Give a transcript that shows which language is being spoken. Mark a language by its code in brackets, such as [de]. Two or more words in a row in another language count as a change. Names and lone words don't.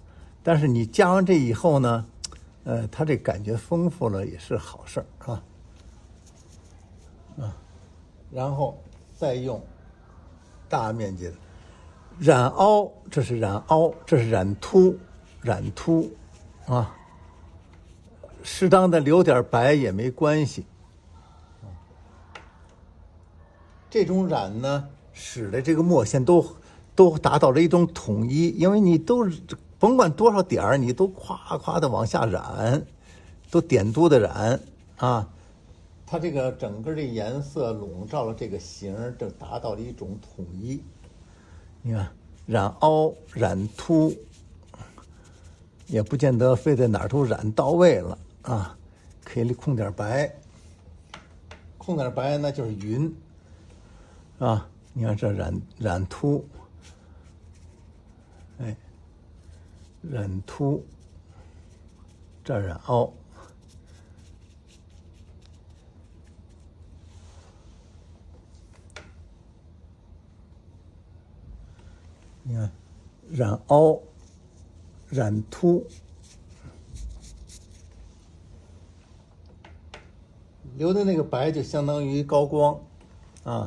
[zh] 但是你加完這以後呢，它這感覺豐富了也是好事兒啊。然後再用大面積的染凹，這是染凹，這是染凸啊。適當的留點白也沒關係。這種染呢，使得這個墨線都達到了一種統一，因為你都甭管多少點兒，你都夸夸的往下染，都点都的染啊，它這個整個這顏色籠罩了這個形，就達到了一種統一。你看，染凹染凸，也不見得非得哪兒都染到位了啊，可以控点白，控点白那就是勻啊。你看这染凸，哎，染凸，这染凹，你看染凹染凸，留的那個白就相當於高光啊。